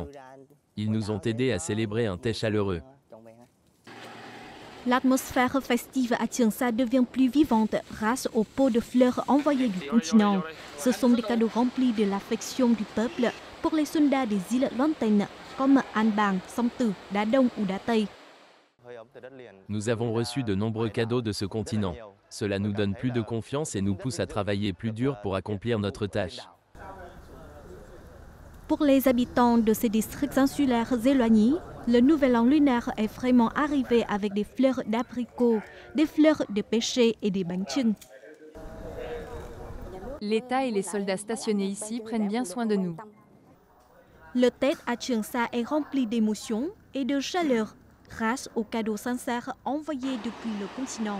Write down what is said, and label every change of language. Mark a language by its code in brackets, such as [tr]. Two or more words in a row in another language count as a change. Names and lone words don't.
[fr] Ils nous ont aidés à célébrer un Tết chaleureux. L'atmosphère festive à Trường Sa devient plus vivante grâce aux pots de fleurs envoyés du continent. Ce sont des cadeaux remplis de l'affection du peuple pour les soldats des îles lointaines comme An Bang, Song Tu, Đá Đông ou Đá Tây. Nous avons reçu de nombreux cadeaux de ce continent. Cela nous donne plus de confiance et nous pousse à travailler plus dur pour accomplir notre tâche. Pour les habitants de ces districts insulaires éloignés, le nouvel an lunaire est vraiment arrivé avec des fleurs d'abricot, des fleurs de pêcher et des bánh-chưng. L'État et les soldats stationnés ici prennent bien soin de nous. Le Tết à Trường Sa est rempli d'émotions et de chaleur grâce aux cadeaux sincères envoyés depuis le continent.